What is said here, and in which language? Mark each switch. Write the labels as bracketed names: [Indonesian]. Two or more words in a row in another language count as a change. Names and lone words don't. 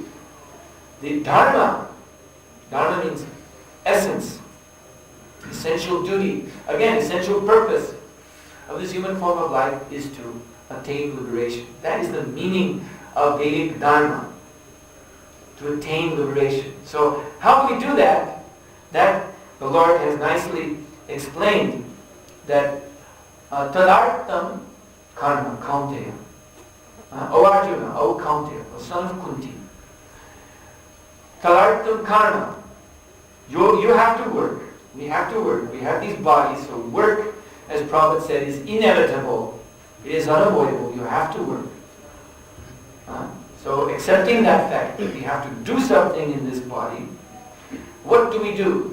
[English] The dharma means essence, essential duty, again, essential purpose of this human form of life is to attain liberation. That is the meaning of Vedic dharma, to attain liberation. So how do we do that? That the Lord has nicely explained, that [Sanskrit] tadartam karma kaunteya. [English] O Arjuna, O Kaunteya, O son of Kunti. [Sanskrit] Tadartam karma. [English] You have to work. We have to work. We have these bodies, so work, as Prabhupada said, is inevitable. It is unavoidable. You have to work. So accepting that fact that we have to do something in this body, what do we do?